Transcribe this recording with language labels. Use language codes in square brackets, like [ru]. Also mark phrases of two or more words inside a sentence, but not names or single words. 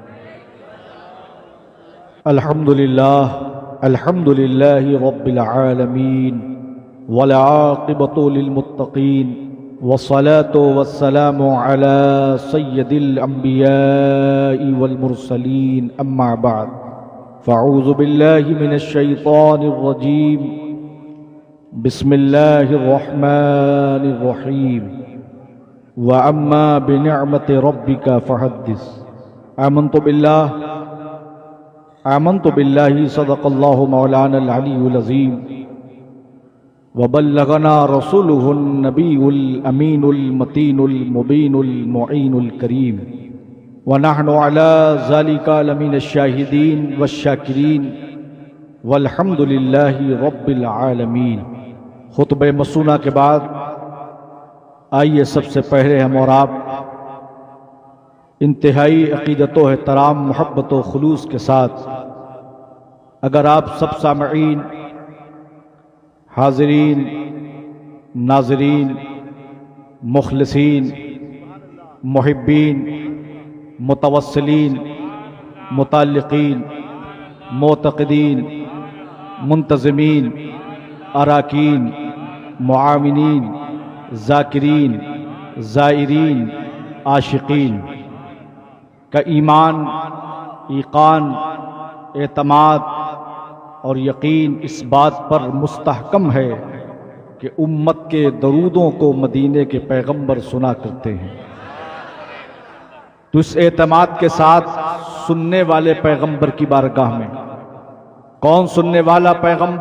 [ar] الحمد لله الحمد لله رب العالمين والعاقبة للمتقين والصلاة والسلام على سيد الأنبياء والمرسلين، أما بعد، فأعوذ بالله من الشيطان الرجيم، بسم الله الرحمن الرحيم، وأما بنعمة ربك فحدث. آمنت بالله صدق الله مولانا العلي العظيم وبلغنا رسوله النبي الأمين المتين المبين المعين الكريم ونحن على ذلك لمن الشاهدين والشاكرين والحمد لله رب العالمين. [ur] خطبہ مسنونہ کے بعد آئیے سب سے پہلے ہم اور آپ انتہائی عقیدت و احترام, محبت و خلوص کے ساتھ، اگر آپ سب سامعین، حاضرین، ناظرین, مخلصین، محبین، متوسلین، متعلقین، معتقدین، منتظمین، اراکین، مومنین, ذاکرین، زائرین، عاشقین کا ایمان، ایقان، اعتماد اور یقین اس بات پر مستحکم ہے کہ امت کے درودوں کو مدینے کے پیغمبر سنا کرتے ہیں. تو اس اعتماد کے ساتھ سننے والے پیغمبر کی بارگاہ میں، کون سننے والا پیغمبر?